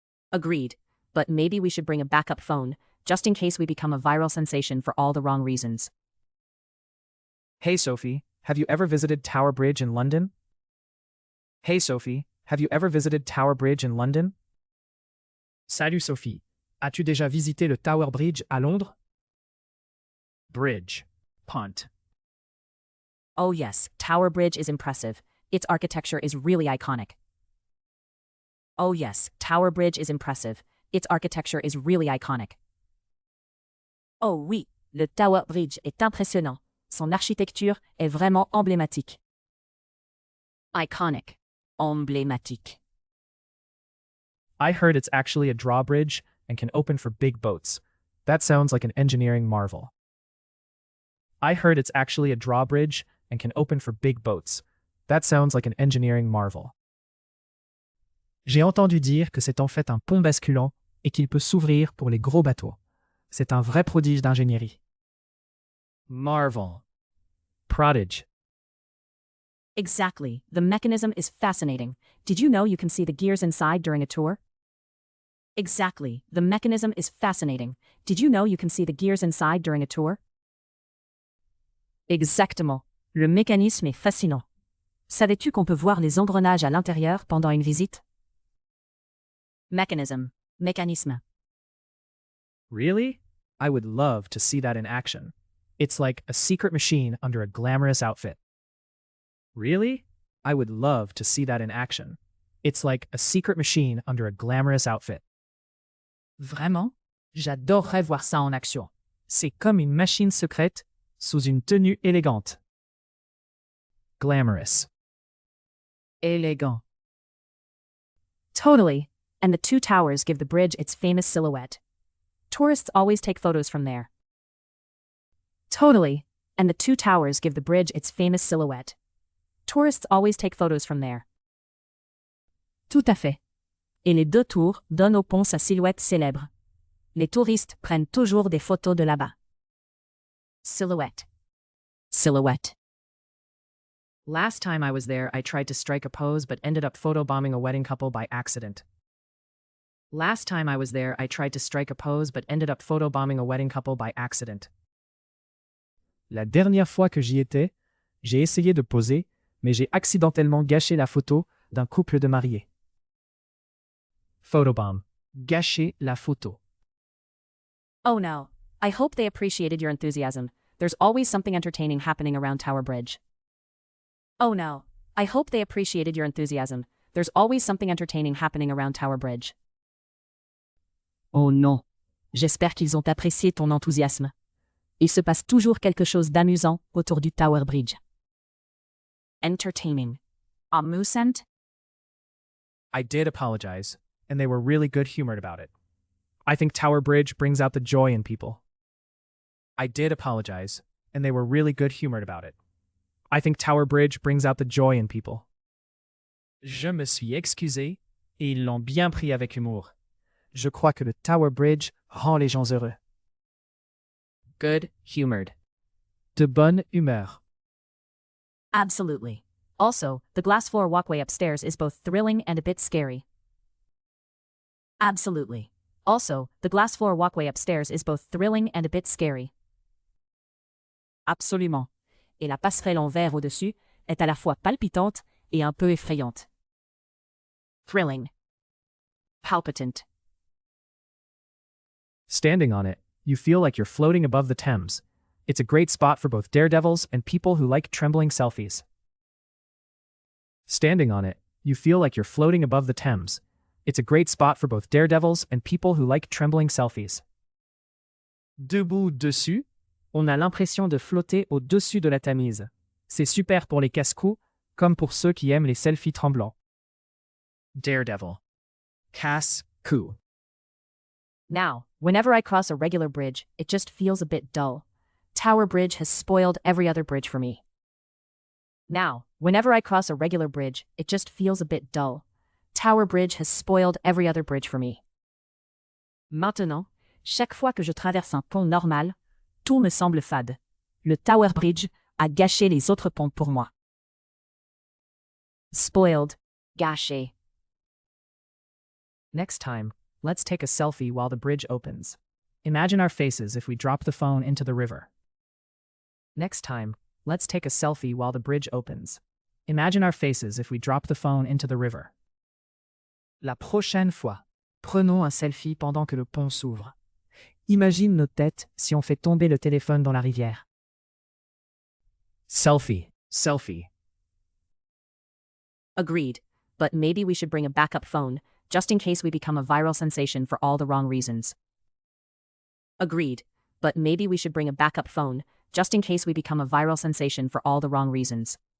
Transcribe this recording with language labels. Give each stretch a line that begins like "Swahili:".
English: Agreed, but maybe we should bring a backup phone, just in case we become a viral sensation for all the wrong reasons. Hey Sophie, have you ever visited Tower Bridge in London? Hey Sophie, have you ever visited Tower Bridge in London?
French: Salut Sophie, as-tu déjà visité le Tower Bridge à Londres?
English: Bridge. Punt. Oh yes, Tower Bridge is impressive. Its architecture is really iconic. Oh yes, Tower Bridge is impressive. Its architecture is really iconic.
French: Oh oui, le Tower Bridge est impressionnant. Son architecture est vraiment emblématique.
English: Iconic. Emblématique. I heard it's actually a drawbridge and can open for big boats. That sounds like an engineering marvel. I heard it's actually a drawbridge and can open for big boats. That sounds like an engineering marvel.
French: J'ai entendu dire que c'est en fait un pont basculant et qu'il peut s'ouvrir pour les gros bateaux. C'est un vrai prodige d'ingénierie.
English: Marvel. Prodige. Exactly. The mechanism is fascinating. Did you know you can see the gears inside during a tour? Exactly. The mechanism is fascinating. Did you know you can see the gears inside during a tour?
French: Exactement. Le mécanisme est fascinant. Savais-tu qu'on peut voir les engrenages à l'intérieur pendant une visite?
English: Mechanism. Mécanisme. Really? I would love to see that in action. It's like a secret machine under a glamorous outfit. Really? I would love to see that in action. It's like a secret machine under a glamorous outfit.
French: Vraiment? J'adorerais voir ça en action. C'est comme une machine secrète sous une tenue élégante.
English: Glamorous.
French: Élégant.
English: Totally. And the two towers give the bridge its famous silhouette. Tourists always take photos from there. Totally. And the two towers give the bridge its famous silhouette. Tourists always take photos from there.
French: Tout à fait. Et les deux tours donnent au pont sa silhouette célèbre. Les touristes prennent toujours des photos de là-bas.
English: Silhouette. Silhouette. Last time I was there, I tried to strike a pose but ended up photobombing a wedding couple by accident. Last time I was there, I tried to strike a pose but ended up photobombing a wedding couple by accident.
French: La dernière fois que j'y étais, j'ai essayé de poser, mais j'ai accidentellement gâché la photo d'un couple de mariés.
English: Photobomb.
French: Gâcher la photo.
English: Oh no. I hope they appreciated your enthusiasm. There's always something entertaining happening around Tower Bridge. Oh no. I hope they appreciated your enthusiasm. There's always something entertaining happening around Tower Bridge.
French: Oh non. J'espère qu'ils ont apprécié ton enthousiasme. Il se passe toujours quelque chose d'amusant autour du Tower Bridge.
English: Entertaining. Amusant. I did apologize, and they were really good-humored about it. I think Tower Bridge brings out the joy in people. I did apologize, and they were really good-humored about it. I think Tower Bridge brings out the joy in people.
French: Je me suis excusé, et ils l'ont bien pris avec humour. Je crois que le Tower Bridge rend les gens heureux.
English: Good-humored.
French: De bonne humeur.
English: Absolutely. Also, the glass floor walkway upstairs is both thrilling and a bit scary. Absolutely. Also, the glass floor walkway upstairs is both thrilling and a bit scary.
French: Absolument. Et la passerelle en verre au-dessus est à la fois palpitante et un peu effrayante.
English: Thrilling. Palpitant. Standing on it, you feel like you're floating above the Thames. It's a great spot for both daredevils and people who like trembling selfies. Standing on it, you feel like you're floating above the Thames. It's a great spot for both daredevils and people who like trembling selfies.
French: Debout dessus, on a l'impression de flotter au-dessus de la Tamise. C'est super pour les casse-cou, comme pour ceux qui aiment les selfies tremblants.
English: Daredevil. Casse-cou. Now, whenever I cross a regular bridge, it just feels a bit dull. Tower Bridge has spoiled every other bridge for me. Now, whenever I cross a regular bridge, it just feels a bit dull. Tower Bridge has spoiled every other bridge for me.
French: Maintenant, chaque fois que je traverse un pont normal, tout me semble fade. Le Tower Bridge a gâché les autres ponts pour moi.
English: Spoiled. Gâché. Next time, let's take a selfie while the bridge opens. Imagine our faces if we drop the phone into the river. Next time, let's take a selfie while the bridge opens. Imagine our faces if we drop the phone into the river.
French: La prochaine fois, prenons un selfie pendant que le pont s'ouvre. Imagine nos têtes si on fait tomber le téléphone dans la rivière.
English: Selfie. Selfie. Agreed, but maybe we should bring a backup phone, just in case we become a viral sensation for all the wrong reasons. Agreed, but maybe we should bring a backup phone, just in case we become a viral sensation for all the wrong reasons.